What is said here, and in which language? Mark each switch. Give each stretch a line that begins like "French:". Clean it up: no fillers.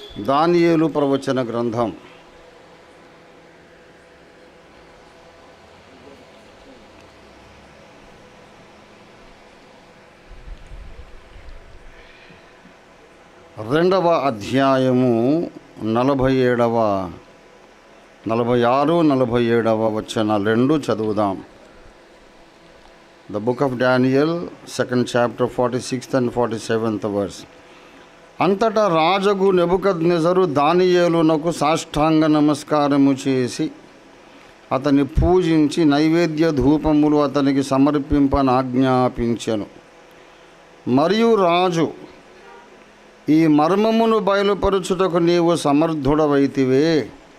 Telugu: దానియేలు ప్రవచన గ్రంథం 2వ అధ్యాయము 46, 47వ వచనాలు 2 చదువుదాం.
English: The book of Daniel, 2nd chapter, 46th and 47th verse.
Telugu: అంతటా రాజగు నెబుకద్నెజరు దానియేలునకు సాష్టాంగ నమస్కారము చేసి అతని పూజించి నైవేద్య ధూపములు అతనికి సమర్పింపని ఆజ్ఞాపించెను. మరియు రాజు, ఈ మర్మమును బయలుపరచుటకు నీవు సమర్థుడవైతివే.